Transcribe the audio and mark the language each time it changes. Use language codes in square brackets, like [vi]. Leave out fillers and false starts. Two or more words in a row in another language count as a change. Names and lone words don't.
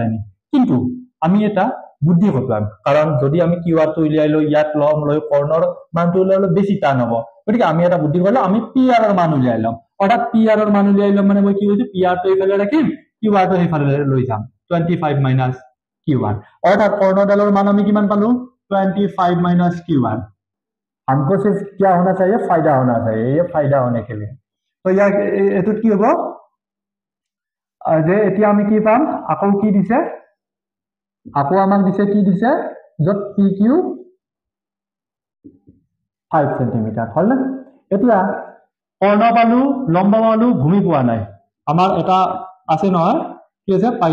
[as] নি কিন্তু আমি এটা বুদ্ধি খটুৱাম কাৰণ যদি আমি কিউ আৰ টো উলিয়াই লৈ ইয়াত লম লৈ কৰ্ণৰ মানটো উলিয়াই লৈ বেছি টান হ'ব গতিকে আমি এটা বুদ্ধি কৰিলে আমি পি আৰ ৰ মান উলিয়াই ল'ম অৰ্থাৎ পি আৰ ৰ মান উলিয়াই ল'ম মানে মই কি কৈছো পি আৰ টো ইফালে ৰাখিম কিউ আৰ টো ইফালে লৈ যাম 25 মাইনাস কিউ আৰ অর্থাৎ কর্ণডালৰ মান আমি কিমান পালো [hi] 25 माइनस क्यू आर हमको सिर्फ क्या होना चाहिए फायदा होना चाहिए ये फायदा होने के लिए तो यार [as] এটো কি হ'ব যে এতিয়া আমি কি পাম আকৌ কি দিছে আকৌ আমাক দিছে কি দিছে যত পি কিউ 5 সেন্টিমিটার হল না এতিয়া কৰ্ণ পালো লম্ব পালো ভূমি পোৱা নাই আমাৰ এটা আছে নহয় কি আছে